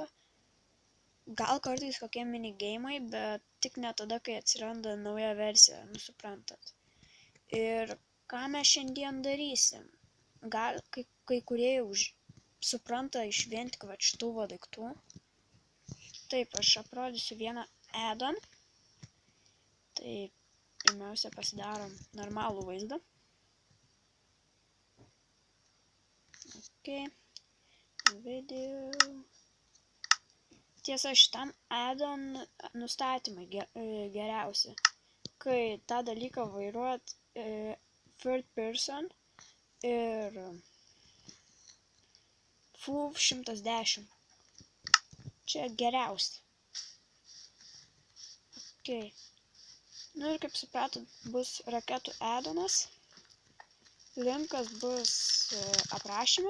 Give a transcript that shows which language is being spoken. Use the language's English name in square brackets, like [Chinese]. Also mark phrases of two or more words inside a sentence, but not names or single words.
[Lithuanian] Gal kartais kokie minigeimai, bet tik ne tada, kai atsiranda nauja versija, suprantat. Ir ką mes šiandien darysim? Gal kai kurie jau supranta iš vien tik šitų daiktų. Taip, aš aprodysiu vieną add-on. Tai pirmiausia pasidarom normalų vaizdą. Ok. Video. Tiesa, šitam add-on nustatymai geriausi. Kai tą dalyką vairuojat [English] third person [Lithuanian] ir FUV 110. Čia geriausia. Ok. Nu ir kaip supratot, bus raketų add-onas. Linkas bus aprašyme.